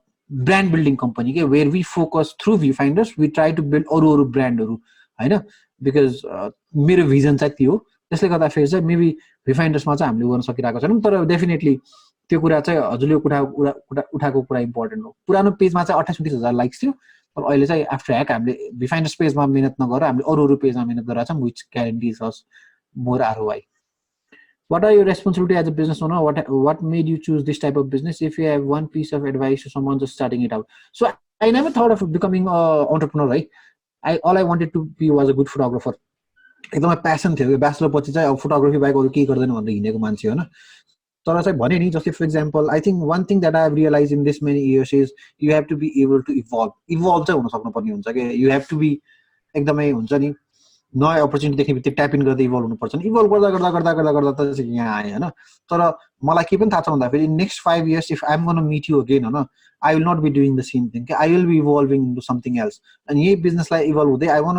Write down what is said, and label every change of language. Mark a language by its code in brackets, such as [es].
[ne] Brand building company के [en] where we focus through Viewfinders we try to build [ne] अरू ब्रान्डहरु हैन because मेरो vision चाहिँ त्यो हो त्यसले गर्दा फेरि चाहिँ मेबी Viewfindersमा चाहिँ हामीले गर्न सकिरहेको छैनौं तर डेफिनेटली त्यो कुरा चाहिँ हजुरले उठाएको कुरा इम्पोर्टेन्ट हो पुरानो पेजमा चाहिँ 28-29,000 लाइक्स थियो तर अहिले चाहिँ आफ्टर ह्याक हामीले Viewfinders पेजमा मेहनत नगरेर हामीले अरू पेजमा मेहनत गरेर छौं [en] Which guarantees us more ROI. What are your responsibility as a business owner? What made you choose this type of business? If you have one piece of advice to someone just starting it out. So I never thought of becoming an entrepreneur, right? All I wanted to be was a good photographer. [ne] एकदमै passion थियो bachelor पछि चाहिँ अब photography बाहेक अरू केही गर्दैन भनेर हिँडेको मान्छे हो हैन तर चाहिँ भने नि जस्तै for example I think [en] one thing that I have realized in this many years is you have to be able to evolve [ne] चाहिँ हुन सक्नुपर्ने हुन्छ के [en] you have to be [ne] एकदमै हुन्छ नि नयाँ अपर्च्युनिटी देख्ने बित्तिकै ट्याप इन गर्दै इभल्भ हुनुपर्छ नि इभल्भ गर्दा त चाहिँ यहाँ आए हैन तर मलाई के पनि थाहा छ भन्दाखेरि [en] next 5 years if I'm going to meet you again [ne] हैन [en] I will not be doing the same thing I will be evolving into something else [ne] and यही बिजनेसलाई इभल्भ हुँदै